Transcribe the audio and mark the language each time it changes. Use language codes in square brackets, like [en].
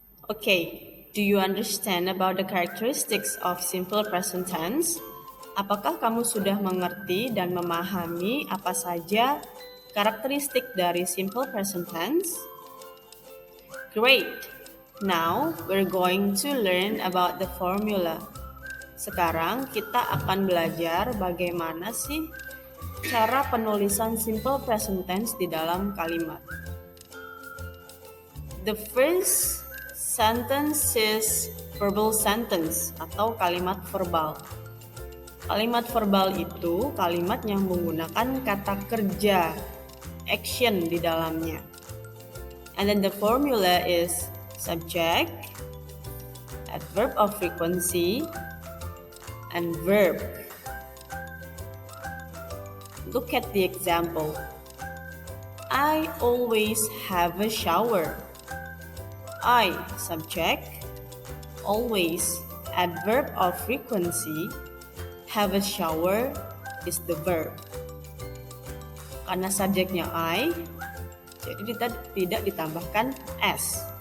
[en] Okay, do you understand about the characteristics of simple present tense? [id] Apakah kamu sudah mengerti dan memahami apa saja karakteristik dari simple present tense? [en] Great! Now, we're going to learn about the formula. [id] Sekarang kita akan belajar bagaimana sih cara penulisan simple present tense di dalam kalimat. [en] The first sentence is verbal sentence [id] atau kalimat verbal. Kalimat verbal itu kalimat yang menggunakan kata kerja, action di dalamnya. [en] And then the formula is subject, adverb of frequency, and verb. Look at the example. I always have a shower. I, subject, always, adverb of frequency, have a shower is the verb. [id] Karena subjeknya I, jadi kita tidak ditambahkan S.